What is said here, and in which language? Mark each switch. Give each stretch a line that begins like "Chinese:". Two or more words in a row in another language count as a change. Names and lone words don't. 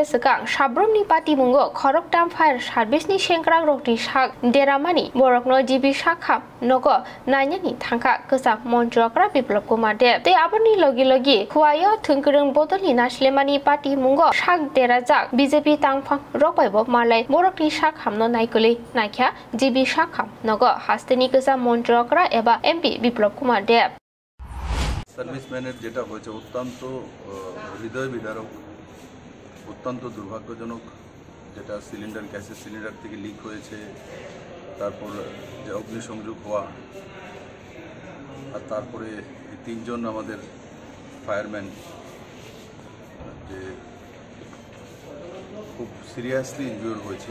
Kok Borok: सिगां साब्रुमनि पार्टी मुंगो खरगथाम फायर सार्भिसनि सेंग्रा रगनि साग देरामानि बरगनो जिबि साखामनगो नायनि थांखा गोजाम मन्त्रिकरा बिप्लब कुमार देब ते आबरनि लगी लगी खुआयो थोंगोरों बदलनि नासलेमानि पार्टी मुंगो साग देराजाक बीजेपी दांफां रगबायबो मालाय बरगनि साखामनो नायगोलै नायख्या जिबि साखामनगो हास्तेनि गोजाम मन्त्रिकरा एबा एमपी बिप्लब कुमार देब
Bangla: সার্ভিসম্যানের যেটা হয়েছে অত্যন্ত হৃদয় বিদারক, অত্যন্ত দুর্ভাগ্যজনক। যেটা সিলিন্ডার গ্যাসের সিলিন্ডার থেকে লিক হয়েছে, তারপর যে অগ্নিসংযোগ হওয়া, আর তারপরে তিনজন আমাদের ফায়ারম্যান যে খুব
English: seriously injured
Bangla: হয়েছে।